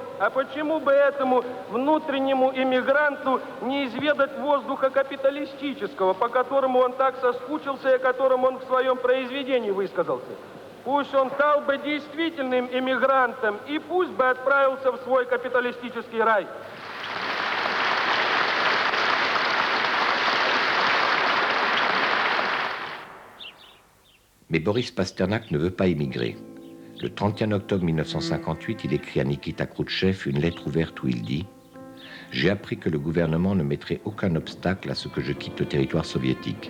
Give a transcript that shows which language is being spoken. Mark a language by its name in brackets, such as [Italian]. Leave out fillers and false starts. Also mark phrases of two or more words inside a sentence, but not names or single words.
[Russian] А почему бы этому внутреннему иммигранту не изведать воздуха капиталистического, по которому он так соскучился и о котором он в своем произведении высказался? Пусть он стал бы действительным иммигрантом и пусть бы отправился в свой капиталистический рай. [French] Mais Boris Pasternak ne veut pas émigrer. Le 31 octobre 1958, il écrit à Nikita Khrouchtchev une lettre ouverte où il dit « J'ai appris que le gouvernement ne mettrait aucun obstacle à ce que je quitte le territoire soviétique.